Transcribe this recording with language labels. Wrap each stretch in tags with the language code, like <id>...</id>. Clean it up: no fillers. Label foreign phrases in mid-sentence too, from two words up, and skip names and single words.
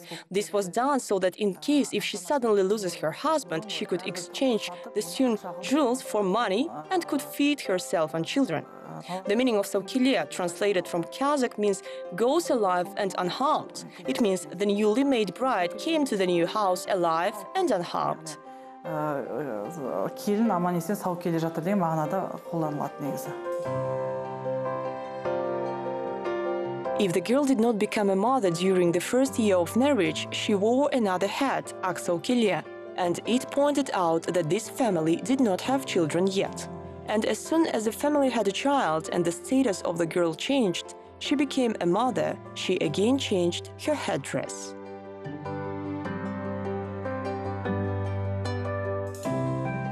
<en>This was done so that in case if she suddenly loses her husband, she could exchange the sewn jewels for money and could feed herself and children. The meaning of sokilia, translated from Kazakh, means goes alive and unharmed. It means the newly made bride came to the new house alive and unharmed.</en> <kk>Келін аман-есен сау келе жатыр деген мағынада қолданылады негізі.</kk> <en>If the girl did not become a mother during the first year of marriage, she wore another hat, aksokilia, and it pointed out that this family did not have children yet. And as soon as the family had a child and the status of the girl changed, she became a mother, she again changed her headdress.</en>